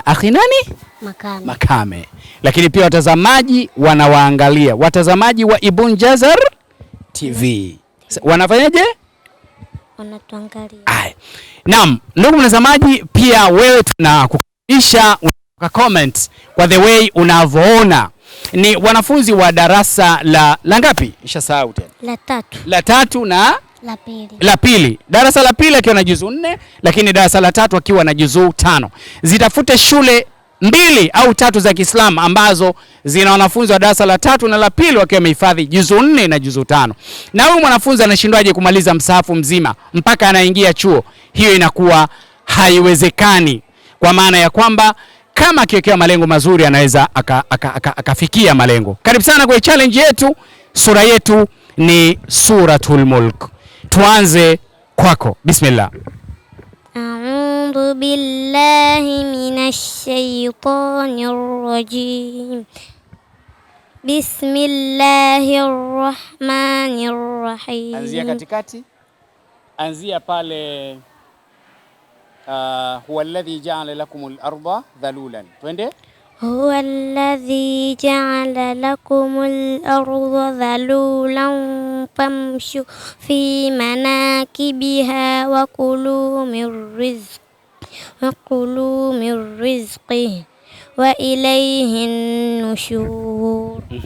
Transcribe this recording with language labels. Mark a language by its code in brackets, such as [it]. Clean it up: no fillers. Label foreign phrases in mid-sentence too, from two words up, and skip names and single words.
[sw] Akhi nani? Makame. Lakini pia watazamaji wanawaangalia, watazamaji wa Ibn Jazar TV wanafanyaje? Wanatuangalia. Naam, ndugu mtazamaji, pia wewe tunakukaribisha comment kwa [en] the way [sw] unavyoona. Ni wanafunzi wa darasa la ngapi? Ishasahau tena. La 3 na la pili. Darasa la pili akiwa na juzuu 4, lakini darasa la 3 akiwa na juzuu 5. Zitafute shule 2 au 3 za Kiislamu ambazo zina wanafunzi wa darasa la 3 na la pili wakiwa wamehifadhi juzuu 4 na juzuu 5. Na huyu mwanafunzi anashindwaje kumaliza msahafu mzima mpaka anaingia chuo? Hiyo inakuwa haiwezekani, kwa maana ya kwamba kama akiwekea malengo mazuri anaweza akafikia malengo. Karibu sana kwa challenge yetu. Sura yetu ni Suratul Mulk. Tuanze kwako. Bismillah. [ar] أعوذ بالله من الشيطان الرجيم. بسم الله الرحمن الرحيم. [sw] Anzia katikati. Anzia pale [ar] هو الذي جعل لكم الأرض ذلولا. [sw] Twende. [ar] هو الذي جعل لكم الأرض ذلولا فامشوا في مناكبها وكلوا من رزقه وإليه النشور.